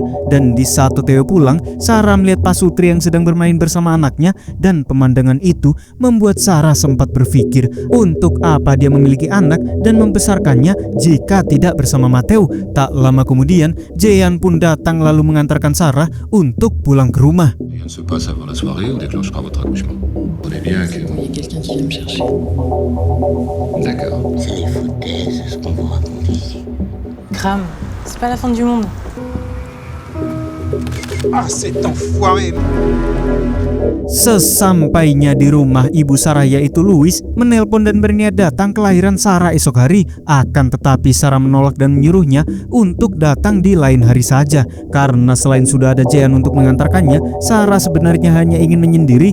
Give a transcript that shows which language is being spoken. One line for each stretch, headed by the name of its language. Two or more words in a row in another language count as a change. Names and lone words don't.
Indonesian: Dan di saat Theo pulang, Sarah melihat Pasutri yang sedang bermain bersama anaknya dan pemandangan itu membuat Sarah sempat berpikir untuk apa dia memiliki anak dan membesarkannya jika tidak bersama Matthew. Tak lama kemudian, Jean pun datang lalu mengantarkan Sarah untuk pulang ke rumah.
French: Rien ne se passe avant la soirée, on déclenchera votre accouchement. Vous voyez bien que... Il y a quelqu'un qui vient me chercher. D'accord. C'est les foutaises, ce qu'on vous raconte ici. Crame, c'est pas la fin du monde. Ah, cet enfoiré!
Indonesian: Sesampainya di rumah, ibu Sarah yaitu Louis menelpon dan berniat datang ke lahiran Sarah esok hari. Akan tetapi Sarah menolak dan menyuruhnya untuk datang di lain hari saja. Karena selain sudah ada Jean untuk mengantarkannya, Sarah sebenarnya hanya ingin menyendiri.